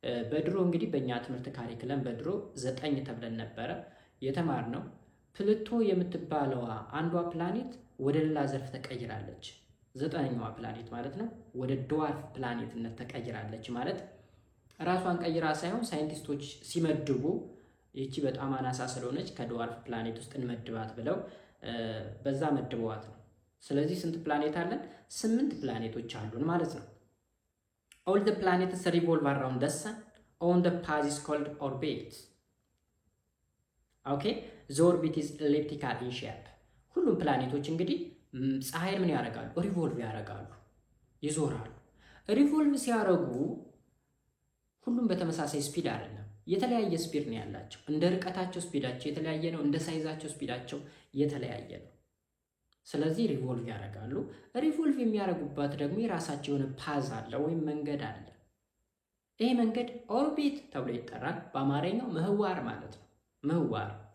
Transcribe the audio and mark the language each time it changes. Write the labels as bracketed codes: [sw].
[am] በድሮ እንግዲህ በእኛ ትምህርት ካሪክለም በድሮ 9 ተብለን ነበረ የተማርነው። ፕሉቶ የምትባለዋ አንዷ ፕላኔት ወደ ሌላ ዘርፍ ተቀይራለች። 9ኛዋ ፕላኔት ማለት ነው ወደ ድዋርፍ ፕላኔትነት ተቀይራለች። ማለት ራሷን ቀይራ ሳይሆን ሳይንቲስቶች ሲመድቡ ይቺ በጣም አናሳ ስለሆነች ከድዋርፍ ፕላኔት ውስጥ እንመድባት ብለው በዛ መድበዋት ነው። ስለዚህ ስንት ፕላኔት አለን? 8 ፕላኔቶች አሉን ማለት ነው። [en] all the planets revolve around the sun on the path is called orbit. okay the orbit is elliptical in shape. [am] ሁሉም ፕላኔቶች እንግዲህ ፀሐይን ምን ያደርጋሉ? ሪቮልቭ ያደርጋሉ፣ ይዞራሉ። ሪቮልቭ ሲያደርጉ ሁሉም በተመሳሳይ ስፒድ አይደለም፣ የተለያየ ስፒድ ነው ያላቸው። እንደ ርቀታቸው ስፒዳቸው የተለያየ ነው፣ እንደ ሳይዛቸው ስፒዳቸው የተለያየ ነው። ስለዚህ ሪቮልቭ ያደርጋሉ። ሪቮልቭ የሚያደርጉባት ደግሞ የራሳቸው የሆነ ፓዝ አለ ወይም መንገድ አለ። ይሄ መንገድ ኦርቢት ተብሎ ይጠራል። በአማርኛው ምህዋር ማለት ነው። ምህዋር